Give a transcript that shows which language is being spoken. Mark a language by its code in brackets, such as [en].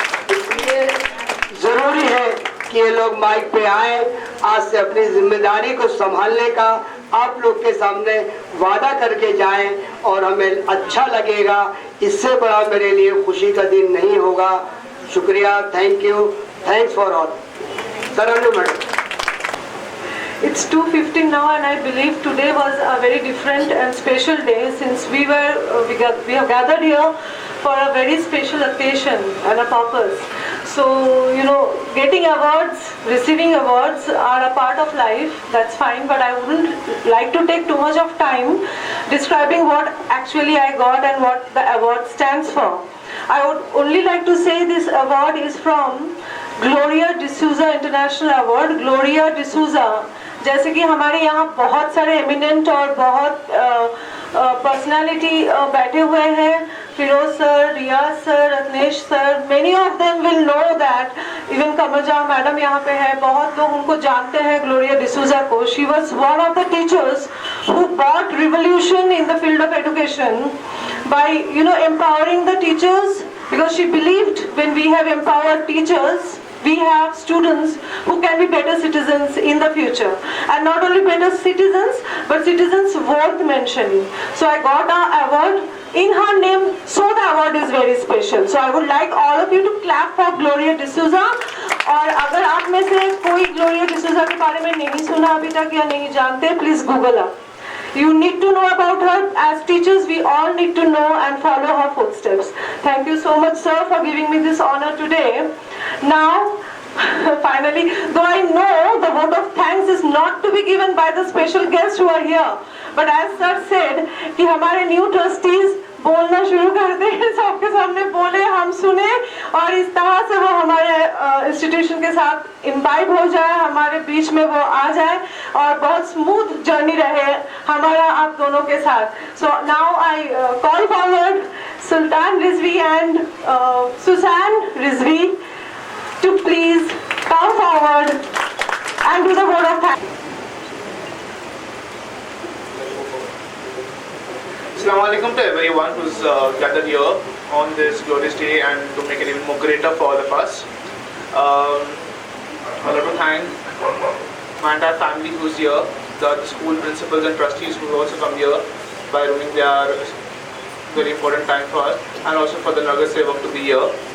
[hi] इसलिए जरूरी है कि ये लोग माइक पे आए, आज से अपनी जिम्मेदारी को संभालने का आप लोग के सामने वादा करके जाएं और हमें अच्छा लगेगा। इससे बड़ा मेरे लिए खुशी का दिन नहीं होगा। शुक्रिया, [en] Thank you, thanks for all. [hi] सरन्नू madam. [en] It's 2:15 now, and I believe today was a very different and special day, since we have gathered here for a very special occasion and a purpose. So, you know, getting awards, receiving awards are a part of life, that's fine, but I wouldn't like to take too much of time describing what actually I got and what the award stands for. I would only like to say this award is from Gloria D'Souza International Award. [hi] Gloria D'Souza, जैसे कि हमारे यहाँ बहुत सारे eminent और बहुत personality बैठे हुए हैं, Firoz sir, Riyaz sir, Ratnesh sir, [en] Many of them will know that. [hi] Even कमजा madam यहाँ पे है, बहुत लोग उनको जानते हैं, ग्लोरिया डिसूजा को। [en] She was one of the teachers who brought revolution in the field of education by, you know, empowering the teachers, because she believed when we have empowered teachers, we have students who can be better citizens in the future, and not only better citizens but citizens worth mentioning. So I got an award in her name, so the award is very special. So I would like all of you to clap for Gloria D'Souza. [hi] और अगर आप में से कोई Gloria D'Souza के बारे में नहीं सुना अभी तक या नहीं जानते, [en] Please Google up. You need to know about her. As teachers, we all need to know and follow her footsteps. Thank you so much, sir, for giving me this honor today. Now, finally, though I know the vote of thanks is not to be given by the special guests who are here, but as sir said, [hi] कि हमारे [en] new trustees [hi] बोलना शुरू कर दे, सबके सामने बोले, हम सुने, और इस तरह से वो हमारे इंस्टीट्यूशन के साथ इम्बाइब हो जाए, हमारे बीच में वो आ जाए और बहुत स्मूथ जर्नी रहे हमारा आप दोनों के साथ. [en] So now I call forward Sultan Rizvi and Susan Rizvi to please come forward and do the vote of thanks. Assalamu alaikum to everyone who's gathered here on this glorious day, and to make it even more greater for all of us. I'd like to thank my entire family who's here, the school principals and trustees who also come here by ruining their very important time for us, and also for the Nagar Sevak to be here.